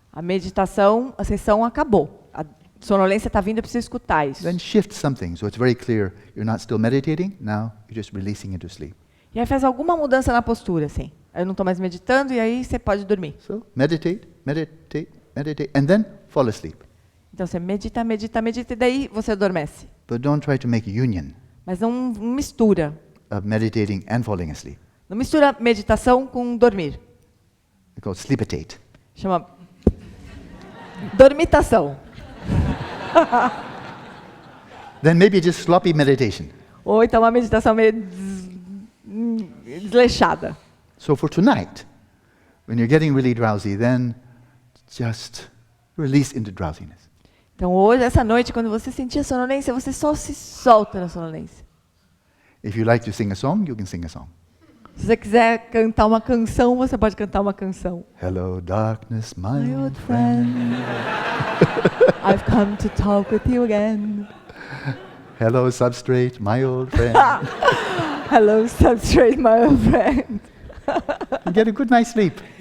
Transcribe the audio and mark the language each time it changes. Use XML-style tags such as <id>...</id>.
<pt>A meditação, a sessão acabou. A sonolência está vindo, eu preciso escutar isso.</pt> <en>Then shift something so it's very clear you're not still meditating, now you're just releasing into sleep.</en> <pt>E aí faz alguma mudança na postura, assim. Aí eu não estou mais meditando e aí você pode dormir.</pt> <en>So meditate, meditate, meditate, and then fall asleep.</en> <pt>Então você medita, medita, medita e daí você adormece.</pt> <en>But don't try to make union</en> <pt>Mas não mistura.</pt> <en>of meditating and falling asleep.</en> <pt>Não mistura meditação com dormir.</pt> <en>It's called sleepitate.</en> <pt>Chama dormitação.</pt> <en>Then maybe just sloppy meditation.</en> <pt>Ou então uma meditação meio desleixada.</pt> <en>So for tonight, when you're getting really drowsy, then just release into drowsiness.</en> <pt>Então hoje, essa noite, quando você sentir a sonolência, você só se solta na sonolência.</pt> <en>If you like to sing a song, you can sing a song.</en> <pt>Se você quiser cantar uma canção, você pode cantar uma canção.</pt> <en>Hello, darkness, my My old old friend. friend, I've come to talk with you again. Hello, substrate, my old friend. Hello, substrate, my old friend. And get a good night's sleep.</en>